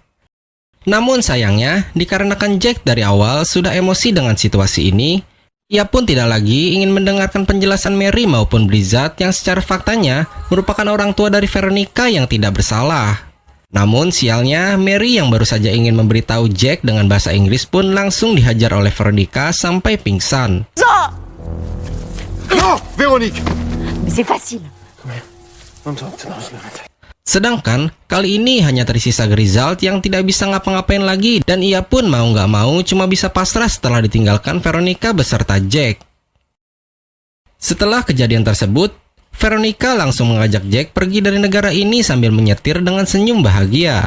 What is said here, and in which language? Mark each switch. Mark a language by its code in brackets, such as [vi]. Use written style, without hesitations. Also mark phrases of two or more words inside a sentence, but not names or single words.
[id] Namun sayangnya, dikarenakan Jack dari awal sudah emosi dengan situasi ini, ia pun tidak lagi ingin mendengarkan penjelasan Mary maupun Grisat yang secara faktanya merupakan orang tua dari Veronica yang tidak bersalah. Namun sialnya, Mary yang baru saja ingin memberitahu Jack dengan bahasa Inggris pun langsung dihajar oleh Veronica sampai pingsan. [fr] Non, Véronique. Mais c'est facile. [id] Sedangkan kali ini hanya tersisa Grisat yang tidak bisa ngapa-ngapain lagi dan ia pun mau nggak mau cuma bisa pasrah setelah ditinggalkan Veronica beserta Jack. Setelah kejadian tersebut, Veronica langsung mengajak Jack pergi dari negara ini sambil menyetir dengan senyum bahagia.